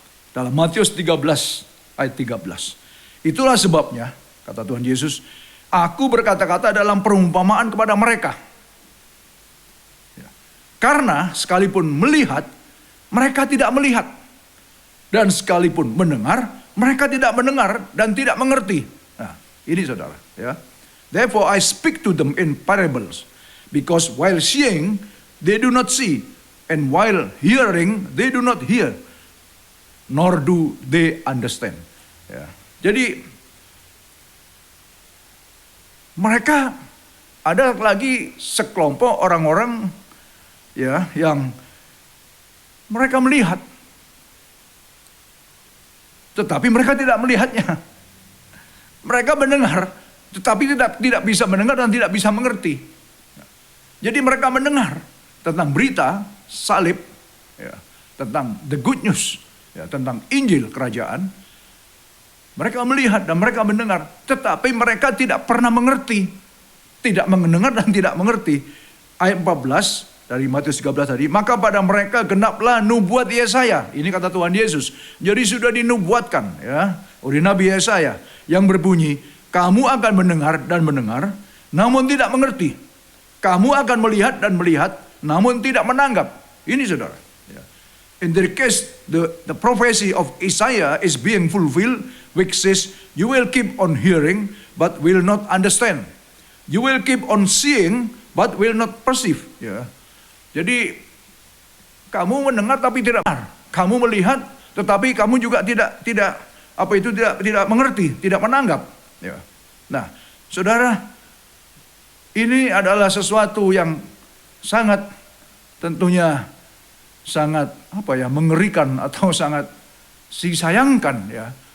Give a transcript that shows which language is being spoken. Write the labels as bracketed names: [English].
[Indonesian] Dalam Matius 13 ayat 13. Itulah sebabnya, kata Tuhan Yesus, aku berkata-kata dalam perumpamaan kepada mereka. Karena sekalipun melihat, mereka tidak melihat. Dan sekalipun mendengar, mereka tidak mendengar dan tidak mengerti. Nah, ini saudara. Ya. [English] Therefore I speak to them in parables. Because while seeing, they do not see. And while hearing, they do not hear. Nor do they understand. Ya. [Indonesian] Jadi, mereka ada lagi sekelompok orang-orang, ya, yang mereka melihat, tetapi mereka tidak melihatnya. Mereka mendengar, tetapi tidak bisa mendengar dan tidak bisa mengerti. Jadi mereka mendengar tentang berita salib, ya, tentang [English] the good news, [Indonesian] ya, tentang Injil kerajaan. Mereka melihat dan mereka mendengar, tetapi mereka tidak pernah mengerti, tidak mendengar dan tidak mengerti. Ayat 14 dari Matius 13 tadi, maka pada mereka genaplah nubuat Yesaya. Ini kata Tuhan Yesus. Jadi sudah dinubuatkan, ya, oleh Nabi Yesaya yang berbunyi, kamu akan mendengar dan mendengar, namun tidak mengerti. Kamu akan melihat dan melihat, namun tidak menanggap. Ini saudara. Ya. [English] In the case, the prophecy of Isaiah is being fulfilled, which says, you will keep on hearing, but will not understand. You will keep on seeing, but will not perceive. [Indonesian] Ya. Jadi kamu mendengar tapi tidak mendengar, kamu melihat tetapi kamu juga tidak mengerti, tidak menanggap. Ya. Nah, saudara, ini adalah sesuatu yang sangat tentunya sangat mengerikan atau sangat disayangkan, ya.